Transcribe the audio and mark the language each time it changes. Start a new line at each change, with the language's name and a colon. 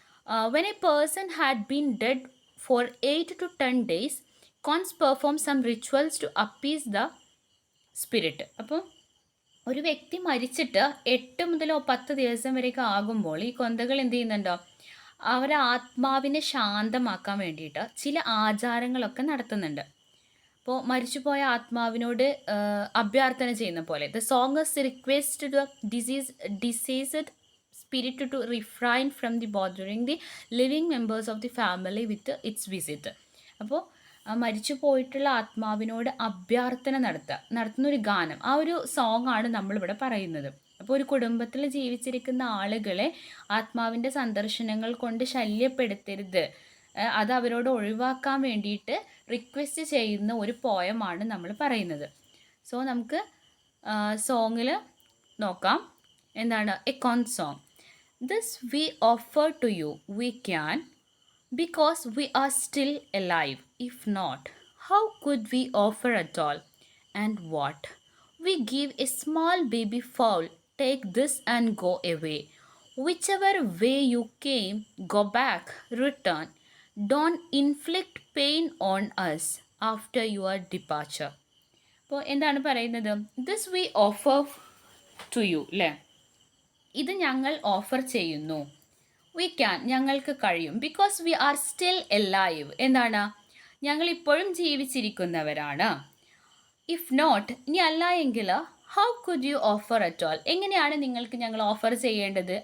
English: When a person had been dead for 8 to 10 days, cons perform some rituals to appease the spirit.
Malayalam: അപ്പോൾ ഒരു വ്യക്തി മരിച്ചിട്ട് 8 മുതലോ 10 ദിവസം വരെയൊക്കെ ആകുമ്പോൾ ഈ കൊന്തകൾ എന്ത് ചെയ്യുന്നുണ്ടോ, അവരെ ആത്മാവിനെ ശാന്തമാക്കാൻ വേണ്ടിയിട്ട് ചില ആചാരങ്ങളൊക്കെ നടത്തുന്നുണ്ട്. അപ്പോൾ മരിച്ചുപോയ ആത്മാവിനോട് അഭ്യർത്ഥന ചെയ്യുന്ന പോലെ
English: The song request the deceased spirit to refrain from the bothering the living members of the family with its visit.
Malayalam: അപ്പോൾ മരിച്ചു പോയിട്ടുള്ള ആത്മാവിനോട് അഭ്യർത്ഥന നടത്തുന്ന ഒരു ഗാനം, ആ ഒരു സോങ് ആണ് നമ്മളിവിടെ പറയുന്നത്. അപ്പോൾ ഒരു കുടുംബത്തിൽ ജീവിച്ചിരിക്കുന്ന ആളുകളെ ആത്മാവിൻ്റെ സന്ദർശനങ്ങൾ കൊണ്ട് ശല്യപ്പെടുത്തരുത്, അത് അവരോട് ഒഴിവാക്കാൻ വേണ്ടിയിട്ട് റിക്വസ്റ്റ് ചെയ്യുന്ന ഒരു പോയമാണ് നമ്മൾ പറയുന്നത്. സോ നമുക്ക് സോങ്ങിൽ നോക്കാം. എന്താണ്
English: A corn song. This we offer to you we can because we are still alive. If not, how could we offer at all? And what? We give a small baby fowl, take this and go away. Whichever way you came, go back, return. Don't inflict pain on us after your departure.
Malayalam: അപ്പോൾ എന്താണ് പറയുന്നത്?
English: This we offer to you,
Malayalam: അല്ലേ? ഇത് ഞങ്ങൾ offer ചെയ്യുന്നു.
English: we can,
Malayalam: ഞങ്ങൾക്ക് കഴിയും.
English: because we are still alive,
Malayalam: എന്താണ്, ഞങ്ങൾ ഇപ്പോഴും ജീവിച്ചിരിക്കുന്നവരാണ്.
English: if not,
Malayalam: ഇനി അല്ല എങ്കിൽ
English: how could you offer at all,
Malayalam: എങ്ങനെയാണ് നിങ്ങൾക്ക് ഞങ്ങൾ ഓഫർ ചെയ്യേണ്ടത്.